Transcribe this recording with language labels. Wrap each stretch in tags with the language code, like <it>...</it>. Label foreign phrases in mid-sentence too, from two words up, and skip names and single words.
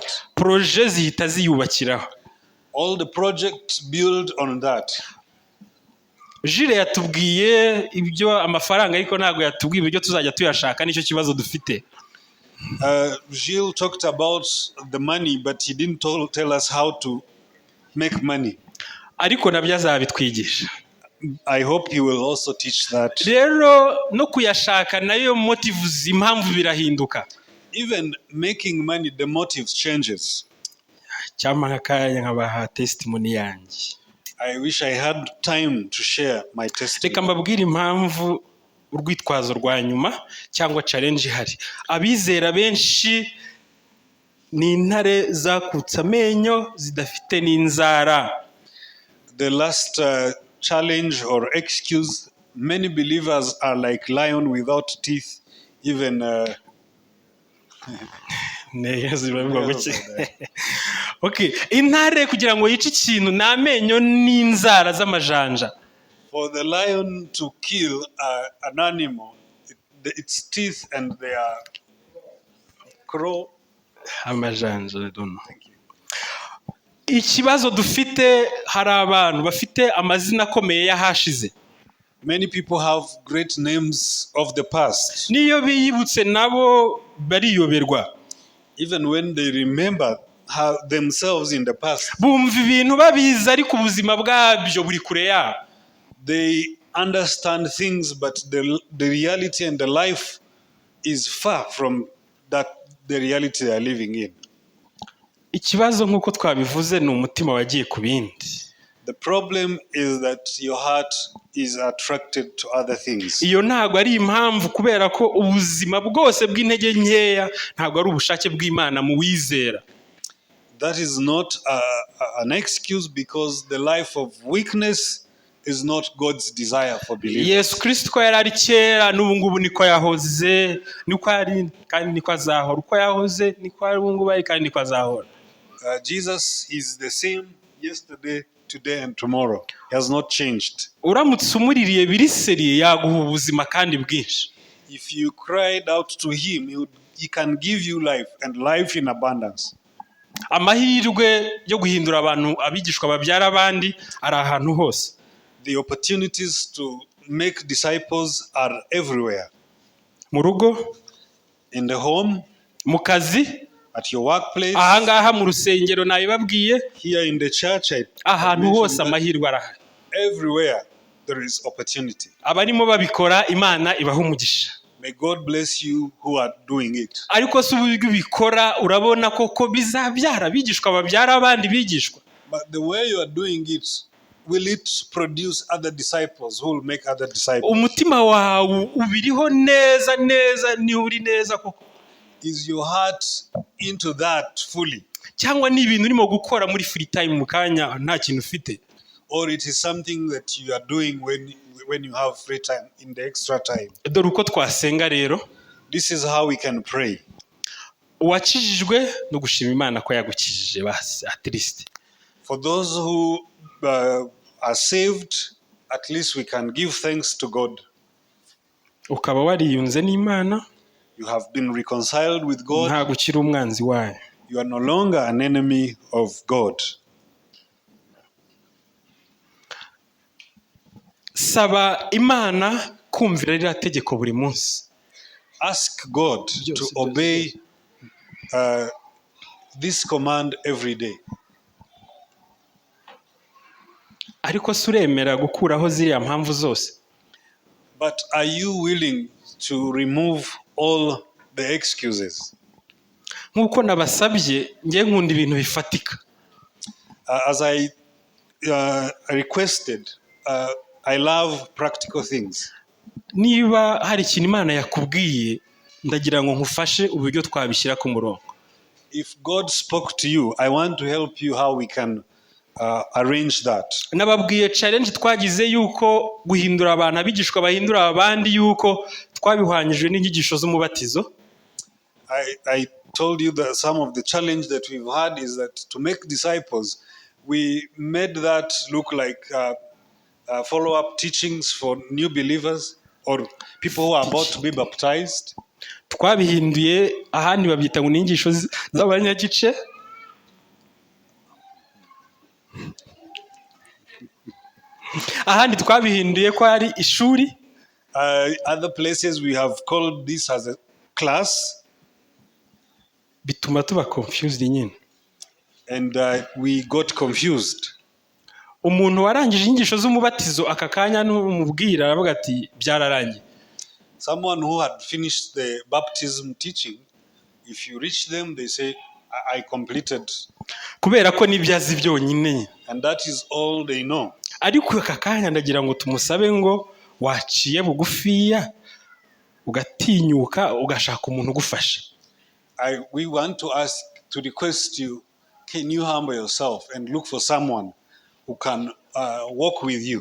<rw>Proje zihita ziyubakiraho.</rw> <en>All the projects build on that.</en> <rw>Jire yatubwiye ibyo amafaranga, ariko ntabwo yatubwiye ibyo tuzajya tuyashaka. Nicyo kibazo dufite.</rw> <en>Gilles talked about the money, but he didn't tell us how to make money.</en> <rw>Ariko nabyo azabitwigisha.</rw> <en>I hope he will also teach that.</en> <rw>Rero no kuyashaka nayo motives, impamvu birahinduka.</rw> <en>Even making money, the motives changes.</en> <rw>Cyangwa nk'akanya nkabaha testimony yanjye.</rw> <en>I wish I had time to share my</en> <rw>Reka</rw> <en>testimony.</en> <rw>mbabwire impamvu urwitwazo rwa nyuma cyangwa challenge ihari. Abizera benshi ni intare zakutse amenyo zidafite n'inzara.</rw> <en>The last challenge or excuse, many believers are like lion without teeth, even</en> <rw>Okay, intare kugira ngo yice ikintu ni amenyo n'inzara z'amajanja.</rw> <en>for the lion to kill an animal, its teeth and their crow. Amajanja, I don't know.</en> <rw>Ikibazo dufite, hari abantu bafite amazina akomeye y'ahashize.</rw> <en>Many people have great names of the past.</en> <rw>Niyo biyibutse nabo bariyoberwa.</rw> <en>Even when they remember themselves in the past,</en> <rw>Bumva ibintu babizi ariko ubuzima bwabyo buri kure yabo.</rw> <en>they understand things, but the reality and the life is far from that the reality they are living in.</en> <rw>ikibazo nk'uko twabivuze ni umutima wagiye ku bindi.</rw> <en>The problem is that your heart is attracted to other things.</en> <rw>Iyo ntabwo ari impamvu, kubera ko ubuzima bwose bw'intege nkeya ntabwo ari ubushake bw'Imana mu wizera.</rw> <en>That is not an excuse, because the life of weakness is not God's desire for believers.</en> <rw>Yesu Kristo ko yari ari kera n'ubu ngubu niko yahoze, niko ari kandi niko azahora. Uko yahoze niko ari ubu ngubu kandi niko azahora.</rw> <en>Jesus is the same yesterday, today and tomorrow. He has not changed.</en> <rw>Uramutse umuririye biriseriye yaguha ubuzima kandi bwinshi.</rw> <en>If you cried out to him, he can give you life, and life in abundance.</en> <rw>Amahirwe yo guhindura abantu abigishwa babyara abandi ari ahantu hose.</rw> <en>The opportunities to make disciples are everywhere.</en> <rw>Mu rugo,</rw> <en>In the home,</en> <rw>mu kazi,</rw> <en>at your workplace,</en> <rw>ahangaha mu rusengero nabibabwiye,</rw> <en>here in the church,</en> <rw>ahantu hose amahirwe arahari.</rw> <en>everywhere there is opportunity.</en> <rw>Abarimo babikora Imana ibaha umugisha.</rw> <en>May God bless you who are doing it.</en> <rw>Ariko se uburyo ubikora urabona koko bizabyara abigishwa babyara abandi bigishwa.</rw> <en>But the way you are doing it, will it produce other disciples who will make other disciples?</en> <rw>Umutima wawe ubiriho neza neza, ni uri neza koko.</rw> <en>Is your heart into that fully?</en> <rw>Cyangwa ni ibintu urimo gukora muri</rw> <en>free time</en> <rw>mu kanya nta kintu ufite?</rw> <en>Or it is something that you are doing when you have free time, in the extra time?</en> <rw>Dore uko twasenga rero.</rw> <en>This is how we can pray.</en> <rw>Uwakijijwe no gushima Imana ko yagukijije basi</rw> <en>at least. For those who are saved, at least we can give thanks to God.</en> <rw>Ukaba wariyunze n'Imana,</rw> <en>You have been reconciled with God.</en> <rw>nta gukira umwanzi wayo.</rw> <en>You are no longer an enemy of God.</en> <rw>Saba Imana kumvira ririya tegeko buri munsi.</rw> <en>Ask God to obey this command every day.</en> <rw>Ariko se uremera gukuraho ziriya mpamvu zose?</rw> <en>But are you willing to remove all the excuses?</en> <rw>Nk'uko nabasabye, njye nkunda ibintu bifatika.</rw> <en>As I requested, I love practical things.</en> <rw>Niba hari ikintu Imana yakubwiye, ndagira ngo nkufashe uburyo twabishyira ku murongo.</rw> <en>If God spoke to you, I want to help you how we can arrange that.</en> <rw>Nababwiye challenge twagize yuko guhindura abantu abigishwa bahindura abandi, yuko twabihwanyijwe n'inyigisho z'umubatizo.</rw> <en>I told you that some of the challenge that we've had is that to make disciples, we made that look like follow-up teachings for new believers or people who are about to be baptized.</en> <rw>Twabihinduye ahandi babyita ngo n'inyigisho z'abanyagice. Ahandi twabihinduye ko ari ishuri.</rw> <en>Other places we have called this as a class.</en> <rw>Bituma tuba confused nyine.</rw> <en>And we got confused.</en> <rw>Umuntu warangije inyigisho z'umubatizo aka kanya n'umubwira aravuga ati byararangiye.</rw> <en>Someone who had finished the baptism teaching, if you reach them, they say, I completed.</en> <rw>Kubera ko nibyazi byonyine.</rw> <en>And that is all they know.</en> <rw>Ariko aka kanya ndagira ngo tumusabe ngo waciye bugufiya ugatinyuka ugashaka umuntu ugufasha.</rw> <en>We want to request you, can you humble yourself and look for someone who can walk with you?</en>